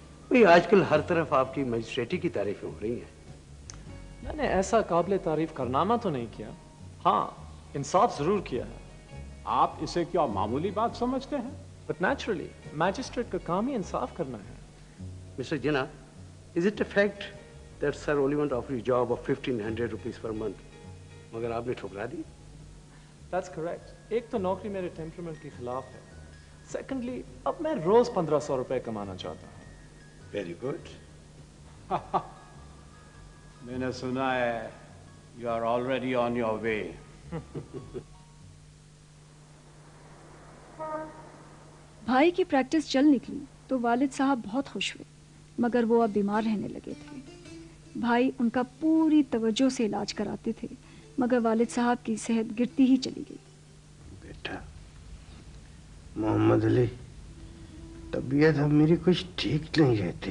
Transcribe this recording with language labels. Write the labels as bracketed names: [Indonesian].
[Hindi] भाई, आजकल हर तरफ आपकी मजिस्ट्रेटी की तारीफें हो रही हैं. मैंने ऐसा काबिल तारीफ कारनामा तो नहीं किया. हाँ, इंसाफ जरूर किया है. आप इसे क्या मामूली बात समझते हैं? [English] But naturally, [Hindi] मैजिस्ट्रेट का काम ही इंसाफ करना है. [English] Mister Jinnah, is it a fact that sir only want to offer you job of 1500 rupees per month? [Hindi] मगर आपने ठुकरा दी? [English] That's correct. [Hindi] एक तो नौकरी मेरे टेम्परामेंट के खिलाफ है. Secondly, अब मैं रोज 1500 रुपए कमाना चाहता हूँ. [English] Very good. [Hindi] मैंने सुना है [English] you are already on your way. [Hindi] भाई की प्रैक्टिस चल निकली तो वालिद साहब बहुत खुश हुए, मगर वो अब बीमार रहने लगे थे. भाई उनका पूरी तवज्जो से इलाज कराते थे, मगर वालिद साहब की सेहत गिरती ही चली गई. बेटा मोहम्मद अली, तबीयत अब मेरी कुछ ठीक नहीं रहती.